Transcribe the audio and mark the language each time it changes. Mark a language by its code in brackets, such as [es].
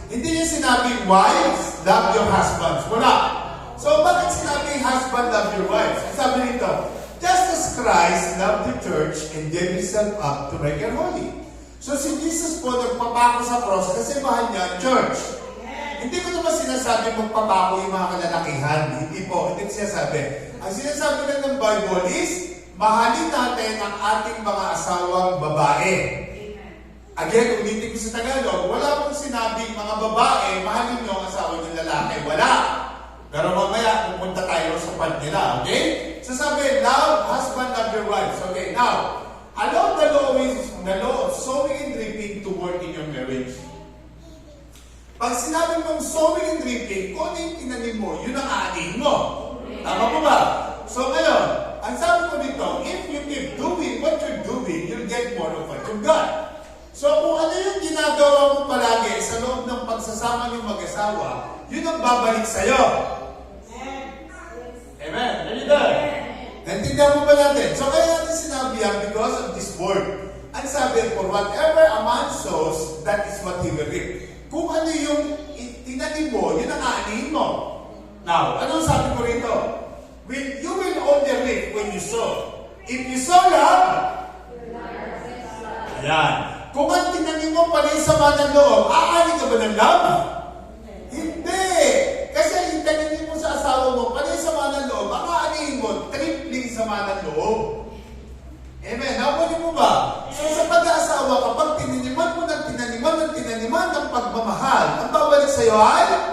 [tl] Hindi niya sinabing [en] wives, love your husbands. [tl] Wala. [en] So, [tl] bakit sinabing [en] husband, love your wives? [tl] Ang sabi nito, [en] just as Christ loved the church and gave himself up to make her holy. So, [tl] si Jesus po nagpapako sa cross kasi mahal niya ang church. Hindi ko naman sinasabi magpapako yung mga kalalakihan. Hindi po, hindi ko sinasabi. Ang sinasabi lang ng Bible is, mahalin natin ang ating mga asawang babae. Again, ulitin ko sa Tagalog, wala pong sinabing mga babae, mahalin nyo ang asawa ng lalaki. Wala. Pero mamaya, pupunta tayo sa part nila. Okay? Sasabi, [en] love, husband, love your wives. Okay, now, allow the law of sowing and reaping to work in your marriage. [tl] Pag sinabi mong sowing and reaping, kung ano yung tinanim mo, yun ang aanin mo. Tama po ba? [en] So ngayon, [tl] ang sabi ko dito, [en] if you keep doing what you're doing, you'll get more of what you got. [tl] So kung ano yung ginagawa mo palagi sa loob ng pagsasama niyong mag-asawa, yun ang babalik sa'yo. Amen. [en] Are you there? [tl] Naintindihan mo ba natin? So kaya natin sinabi yan [en] because of this word. [tl] Ang sabi, [en] for whatever a man sows, that is what he will reap. [tl] Kung ano yung tinanim mo, yun ang aanihin mo. Now, anong sabi ko rito? [en] You will only reap when you sow. If you sow love, ayan. [tl] Kung ang tinanim mo pala yung sama ng loob, aani ka ba ng love? Hindi. Kasi yung tinanim mo sa asawa mo, pala yung sama ng loob, ang aanihin mo, tripling sama ng loob. Amen. Nakunin mo ba? So sa pag-aasawa, kapag tinaniman mo ng tinaniman ng pagmamahal, ang babalik sa'yo ay?